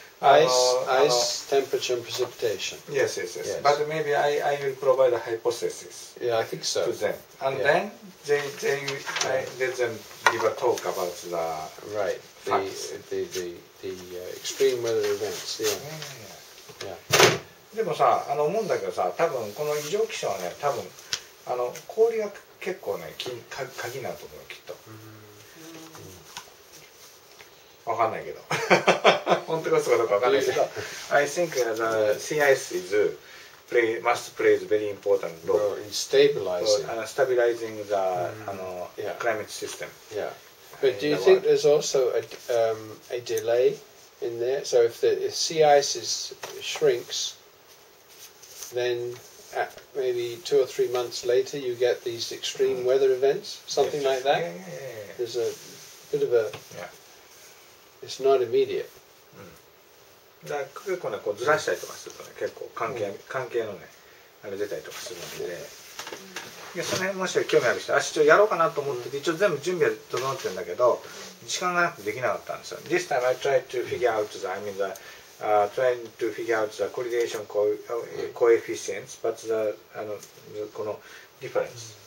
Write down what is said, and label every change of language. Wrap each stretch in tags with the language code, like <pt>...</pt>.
<en>ice, temperature, and precipitation. Yes. But maybe I will provide a hypothesis Yeah, I think so. to them, and then I let them give a talk about the Right. facts. The extreme weather events. Yeah.</en> <ja>でもさ、思うんだけどさ、多分この異常気象はね、多分氷が結構ね、鍵になると思うよ、きっと。わかんないけど。本当かそうかどうかわかんないけど。</ja> <en>I think the sea ice must play a very important role In stabilizing. Stabilizing the climate system. Yeah. But do you think there's also a delay in there? So if the sea ice shrinks, then maybe 2 or 3 months later you get these extreme weather events, something like that? Yeah. There's a bit of a... It's not immediate.</en> <ja>だから結構ね、こうずらしたりとかするとね、結構関係のね、あれ出たりとかするので、いやその辺もし興味ある人、ちょっとやろうかなと思ってて、一応全部準備は整ってるんだけど、時間がなくてできなかったんですよ。</ja> <en>This time I tried to figure out trying to figure out the correlation coefficients, but</en> <ja>この</ja> <en>difference.</en>